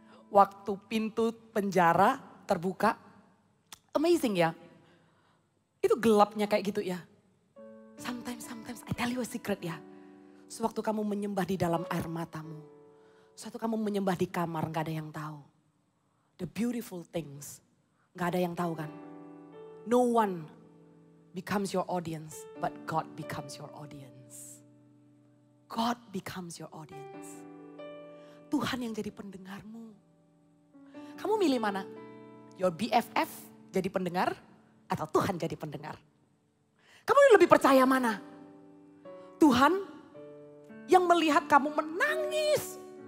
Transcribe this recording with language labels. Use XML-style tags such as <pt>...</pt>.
<id>Waktu pintu penjara terbuka,</id> <en>amazing ya.</en> <id>Itu gelapnya kayak gitu ya.</id> <en>Sometimes I tell you a secret ya.</en> <id>Sewaktu kamu menyembah di dalam air matamu. Sewaktu kamu menyembah di kamar gak ada yang tahu.</id> <en>The beautiful things</en> <id>gak ada yang tahu kan.</id> <en>No one becomes your audience, but God becomes your audience. God becomes your audience.</en> <id>Tuhan yang jadi pendengarmu. Kamu milih mana? Your BFF jadi pendengar atau Tuhan jadi pendengar? Kamu lebih percaya mana? Tuhan yang melihat kamu menangis.</id>